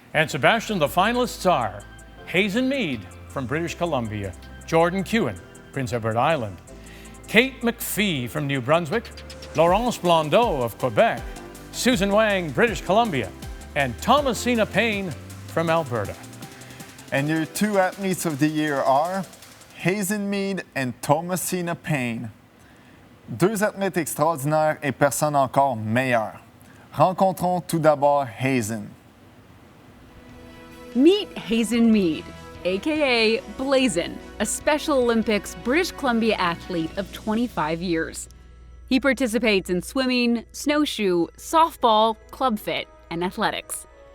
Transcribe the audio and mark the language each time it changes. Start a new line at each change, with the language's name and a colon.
English: And Sebastien, the finalists are Hazen Mead from British Columbia, Jordan Kewen, Prince Edward Island, Kate McPhee from New Brunswick, Laurence Blondeau of Quebec, Susan Wang, British Columbia, and Thomasina Payne from Alberta. And your two athletes of the year are Hazen Mead and Thomasina Payne.
French: Deux athlètes extraordinaires et personnes encore meilleures. Rencontrons tout d'abord Hazen.
English: Meet Hazen Mead, aka Blazin, a Special Olympics British Columbia athlete of 25 years. He participates in swimming, snowshoe, softball, club fit, and athletics.